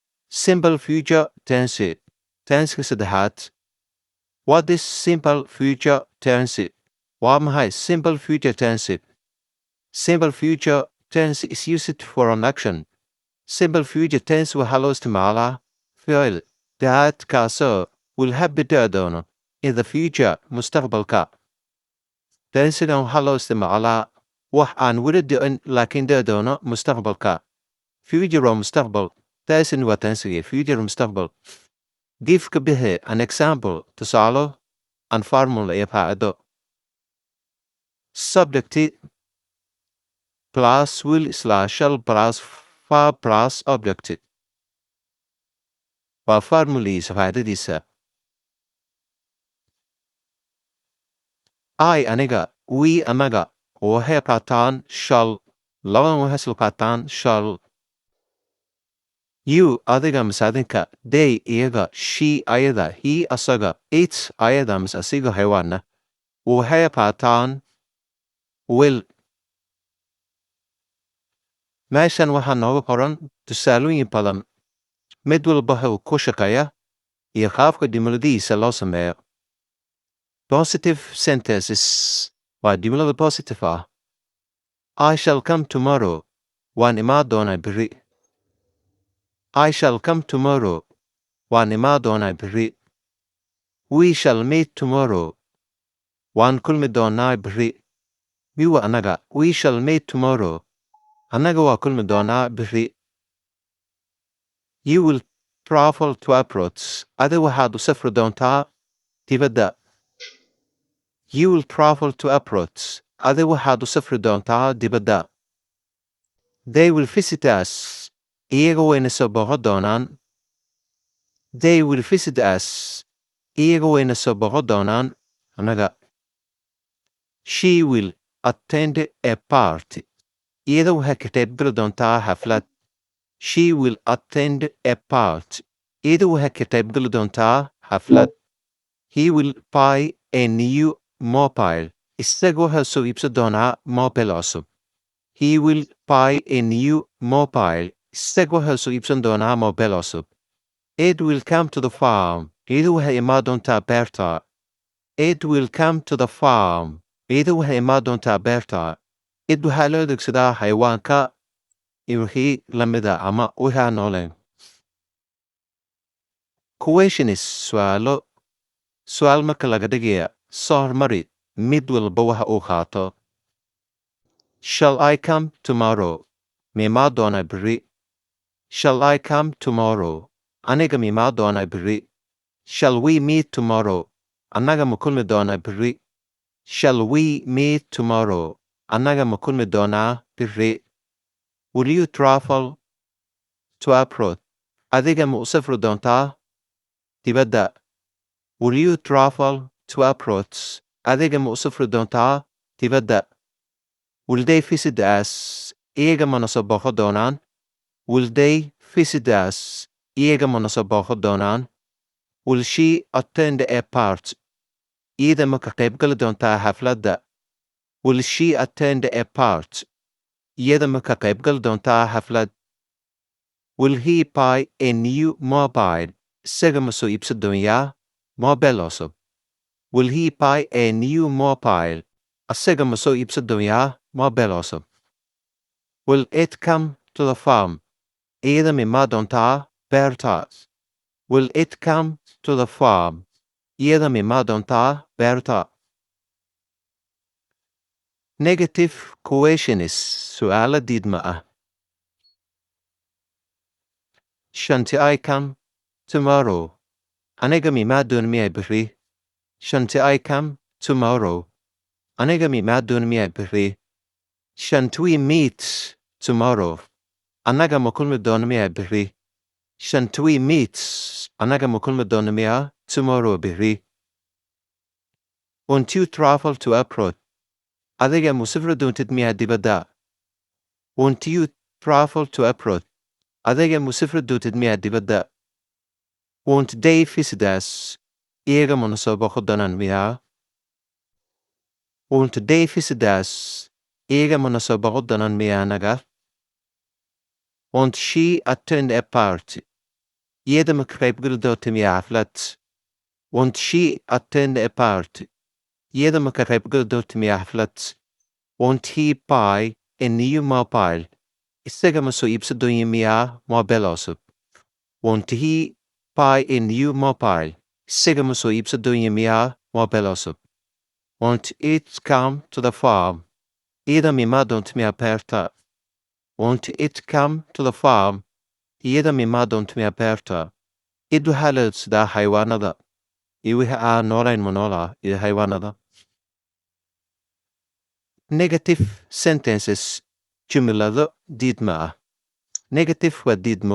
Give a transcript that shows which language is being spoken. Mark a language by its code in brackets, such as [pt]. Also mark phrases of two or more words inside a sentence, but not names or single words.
[en] Simple future tense. [so] Tenska saddexaad. [en] What is simple future tense? [so] Waa maxay [en] simple future tense? Simple future tense is used for an action. Simple future tense [so] waxaa loo isticmaalaa ficil kaasoo [en] will happen [so] dhici doono [en] in the future [so] mustaqbalka. Tensigan waxaa loo isticmaalaa wax aan weli dhicin laakiin dhici doono mustaqbalka. Future waa mustaqbal. Tensin waa tensiga future mustaqbal. Give ka bixi [en] an example [so] tusaalo [en] an formula [so] iyo qaacido. [en] Subject plus will slash shall plus verb plus object. [so] Waa formuliisa qaacidadiisa. I aniga, we anaga, waxay qaataan shall, labadan waxay isla qaataan shall. You adiga mise adinka, they iyaga, she ayada, he asaga, it ayada mise asiga xayawaana, waxay qaataan will. Meeshan waxaa nooga qoran tusaalooyin badan, mid walba wuxuu ku shaqeeya iyo qaabka jumladihiisa loo sameeyo. [en] Positive sentences [so] waa jumlada positive ah. [en] I shall come tomorrow. [so] Waan imaan doonaa berri. [en] I shall come tomorrow. [so] Waan imaan doonaa berri. [en] We shall meet tomorrow. [so] Waan kulmi doonaa berri. Miwa anaga. [en] We shall meet tomorrow. [so] Anaga waa kulmi doonaa berri. [en] You will travel to abroad. [so] Adi waxaad u safri doontaa dibadda. [en] You will travel to abroad. [so] Adi waxaad u safri doontaa dibadda. [en] They will visit us. [so] Iyaga wayna soo booqan doonaan. [en] They will visit us. [so] Iyaga wayna soo booqan doonaan anaga. [en] She will attend a party. [so] Iyada waxay ka qaybgali doontaa xaflad. [en] She will attend a party. [so] Iyada waxay ka qaybgali doontaa xaflad. [en] He will buy a new mobile. [so] Isaga waxaa soo iibsan doonaa mobile cusub. [en] He will buy a new mobile. [so] Isaga waxaa soo iibsan doonaa mobile cusub. [en] It will come to the farm. [so] Iyada waxay imaan doontaa beerta. [en] It will come to the farm. [so] Iyada waxay imaan doontaa beerta. Id waxaa loo adeegsadaa xayawaanka iyo wixii la mida ama wixii aan nooleen. Questionis su'aalo. Su'aal marka laga dhigaya soo hormari mid walba waxa uu qaato. [en] Shall I come tomorrow? [so] Ma imaan doonaa berri. [en] Shall I come tomorrow? [so] Aniga ma imaan doonaa berri. [en] Shall we meet tomorrow? [so] Annaga ma kulmi doonaa berri. [en] Shall we meet tomorrow? [so] Annaga ma kulmi doonaa berri. [en] Will you travel to abroad? [so] Adiga ma u safri doontaa dibadda. [en] Will you travel to abroad? [so] Adiga ma u safri doontaa dibadda. [en] Will they visit us? [so] Iyaga ma na soo booqan doonaan. [en] Will they visit us? [so] Iyaga ma na soo booqan doonaan. [en] Will she attend a party? [so] Iyada ma ka qaybgali doontaa xafladda. [en] Will she attend a party? [so] Iyada ma ka qaybgali doontaa xaflad. [en] Will he buy a new mobile? [so] Isaga ma soo iibsan doonyaa mobile cusub. [en] Will he buy a new mobile? [so] Isaga ma soo iibsan doonyaa mobile cusub. [en] Will it come to the farm? [so] Iyada ma imaan doontaa beerta. [en] Will it come to the farm? [so] Iyada ma imaan doontaa beerta. [en] Negative questionis [so] su'aalo diidma ah. [en] Shanti I come tomorrow. [so] Aniga ma imaan doona miyay berri. [en] Shanti I come tomorrow. [so] Aniga ma imaan doona miyay berri. [en] Shan't we meet tomorrow? [so] Annaga ma kulmi doona miyay berri. [en] Shan't we meet? [so] Annaga ma kulmi doona miyaa tomorrow berri. [en] Won't you travel to abroad? [so] Adiga ma u safri doontid miyaa dibadda. [en] Won't you travel to abroad? [so] Adiga ma u safri doontid miyaa dibadda. [en] Won't they visit us? [so] Iyaga ma na soo booqan doonaan miyaa. [en] Won't they visit us? [so] Iyaga ma na soo booqan doonaan miyaa anaga. [en] Won't she attend a party? [so] iyada ma ka qaybgeli doonta miyaa xaflad? [en] Won't she attend a party? [so] iyada ma ka qaybgeli doonta miyaa xaflad? [en] Won't he buy a new mobile? [so] isaga ma soo iibsan doonyo miyaa mobile cusub? [en] Won't he buy a new mobile? [so] isaga ma soo iibsan doonyo miyaa mobile cusub? [en] Won't it come to the farm? [so] iyada ma imaan doonta miyaa beerta? [en] Won't it come to the farm? [so] iyada ma imaan doonta miyaa beerta? id waxaa la adeegsadaa xayawaanada iyo wixii aan noolayn ma noolaa iyo xayawaanada. [en] Negative sentences [so] jumlado diidma ah. Negative waa diidmo.